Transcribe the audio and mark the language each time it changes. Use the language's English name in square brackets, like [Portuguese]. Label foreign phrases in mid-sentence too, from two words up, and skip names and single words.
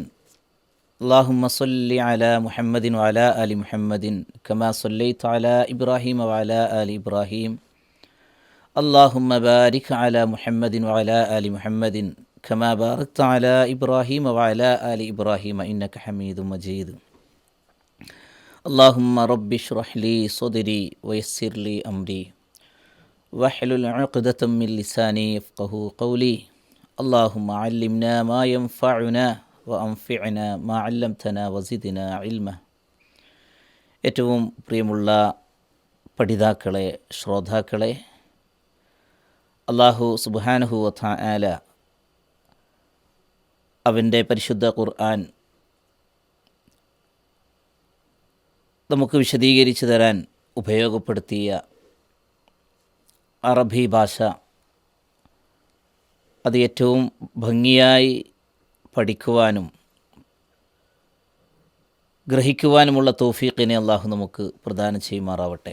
[Arabic] اللهم صل على محمد وعلى آل محمد كما صليت على إبراهيم وعلى آل إبراهيم. اللهم بارك على محمد وعلى آل محمد كما باركت على إبراهيم وعلى آل إبراهيم إنك حميد مجيد. اللهم رب اشرح لي صدري ويسر لي أمري واحلل عقدة من لساني يفقهوا قولي. اللهم علمنا ما ينفعنا وأنفعنا ما علمتنا وزدنا علما. [Malayalam] ഏറ്റവും പ്രിയമുള്ള പഠിതാക്കളെ, ശ്രോതാക്കളെ, അല്ലാഹു [Arabic] سبحانه وتعالى [Malayalam] അവൻ്റെ പരിശുദ്ധ ഖുർആൻ നമുക്ക് വിശദീകരിച്ചു തരാൻ ഉപയോഗപ്പെടുത്തിയ അറബി ഭാഷ അത് ഏറ്റവും ഭംഗിയായി പഠിക്കുവാനും ഗ്രഹിക്കുവാനുമുള്ള തൗഫീഖിനെ അള്ളാഹു നമുക്ക് പ്രദാനം ചെയ്യുമാറാവട്ടെ.